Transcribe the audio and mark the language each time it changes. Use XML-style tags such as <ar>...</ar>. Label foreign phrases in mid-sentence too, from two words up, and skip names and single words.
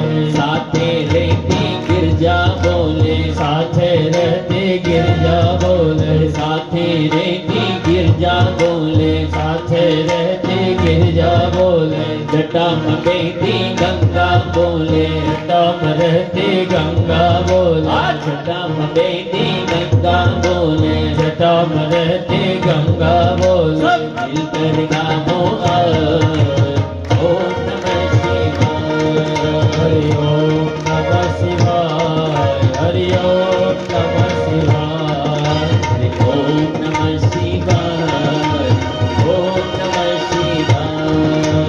<hi>साथे रहती गिरजा बोले, साथे रहती गिरजा बोले, साथे रहती गिरजा बोले, साथे रहती गिरजा बोले. जटा में बहती गंगा बोले, जटा में रहती गंगा बोले, जटा में बहती गंगा बोले, जटा में रहती गंगा बोले. मिलकर गाओ</hi> <sa>ओम नमः शिवाय. हरि ओम नमः शिवाय. हरि ओम नमः शिवाय. ओम नमः शिवाय. ओम नमः शिवाय.</sa>